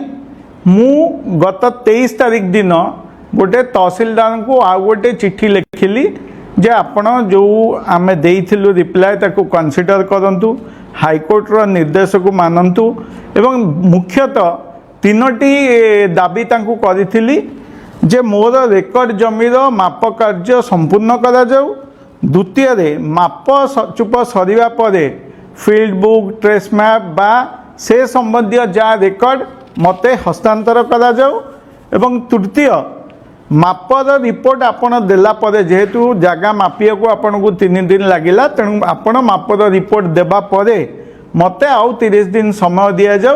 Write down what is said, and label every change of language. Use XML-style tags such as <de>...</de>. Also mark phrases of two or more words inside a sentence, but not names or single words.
<or>ମୁଁ ଗତ 23 ତାରିଖ ଦିନ ଗୋଟେ ତହସିଲଦାର କୁ ଆଉ ଗୋଟେ ଚିଠି ଲେଖିଲି ଯେ ଆପଣ ଯୋ ଆମେ ଦେଇଥିଲୁ ରିପ୍ଲାଇ ତାକୁ କନସିଡର କରନ୍ତୁ ହାଇକୋର୍ଟ ନିର୍ଦ୍ଦେଶ କୁ ମାନନ୍ତୁ ଏବଂ ମୁଖ୍ୟତଃ 3ଟି ଦାବି ତାଙ୍କୁ କରିଥିଲି ଯେ ମୋର ରେକର୍ଡ ଜମିର ମାପ କାର୍ଯ୍ୟ ସମ୍ପୂର୍ଣ୍ଣ କରା ଯାଉ। ଦ୍ୱିତୀୟ ରେ ମାପ ଚୁପ ସରିବା ପରେ</or> <en>field book trace map</en> <or>ବା ସେ ସମ୍ବନ୍ଧୀ ଯା ରେକର୍ଡ ମତେ ହସ୍ତାନ୍ତର କରା ଯାଉ ଏବଂ ତୃତୀୟ ମାପର ରିପୋର୍ଟ ଆପଣ ଦେଲା ପରେ ଯେହେତୁ ଜାଗା ମାପିବା କୁ ଆପଣ କୁ 3 ଦିନ ଲାଗିଲା ତେଣୁ ଆପଣ ମାପର ରିପୋର୍ଟ ଦେବା ପରେ ମତେ ଆଉ 30 ଦିନ ସମୟ ଦିଆ ଯାଉ।</or>